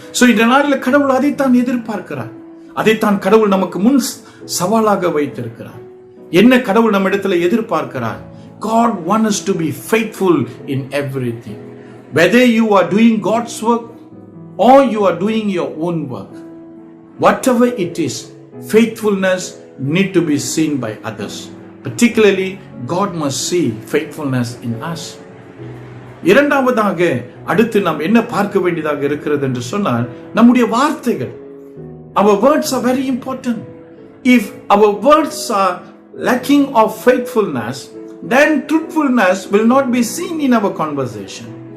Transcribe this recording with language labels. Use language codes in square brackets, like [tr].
[ta] So இந்த நாளில் கடவுள் அதைத்தான் எதிர்பார்க்கிறார். அதைத்தான் கடவுள் நமக்கு முன் சவாலாக வைத்திருக்கிறார். என்ன கடவுள் நம்ம இடத்துல எதிர்பார்க்கிறார்? [en] God wants us to be faithful in everything. Whether you are doing God's work, or you are doing your own work, whatever it is, faithfulness need to be seen by others. Particularly, God must see faithfulness in us. [ta] இரண்டாவதாக அடுத்து நாம் என்ன பார்க்க வேண்டியதாக இருக்கிறது என்று சொன்னால் நம்முடைய வார்த்தைகள். [en] Our words are very important. If our words are lacking of faithfulness, then truthfulness will not be seen in our conversation.